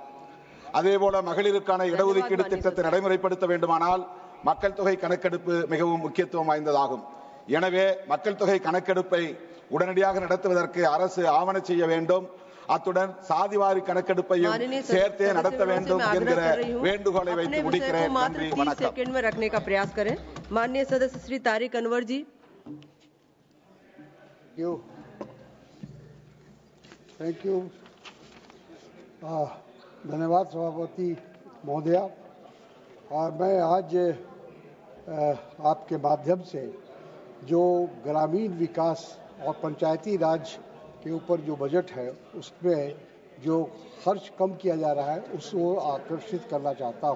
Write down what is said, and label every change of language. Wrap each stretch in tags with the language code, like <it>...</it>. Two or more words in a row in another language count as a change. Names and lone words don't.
<ta>அதேபோல மகளிருக்கான இடஒதுக்கீடு திட்டத்தை நடைமுறைப்படுத்த வேண்டுமானால் மக்கள் தொகை கணக்கெடுப்பு மிகவும் முக்கியத்துவம் வாய்ந்ததாகும். எனவே மக்கள் தொகை கணக்கெடுப்பை உடனடியாக நடத்துவதற்கு அரசு ஆவண செய்ய வேண்டும். அத்துடன் சாதிவாரி கணக்கெடுப்பையும் சேர்த்தே நடத்த வேண்டும் என்கிற வேண்டுகோளை வைத்து முடிக்கிறேன். நன்றி, வணக்கம்.</ta> <hi>सेकंड में रखने का प्रयास करें. माननीय सदस्य श्री तारिक अनवर जी.</hi> <en>Thank you.</en> <hi>धन्यवाद सभापति महोदया. और मैं आज आपके माध्यम से जो ग्रामीण विकास और पंचायती राज के ऊपर जो बजट है उसमें जो खर्च कम किया जा रहा है उसको आकर्षित करना चाहता हूँ.</hi>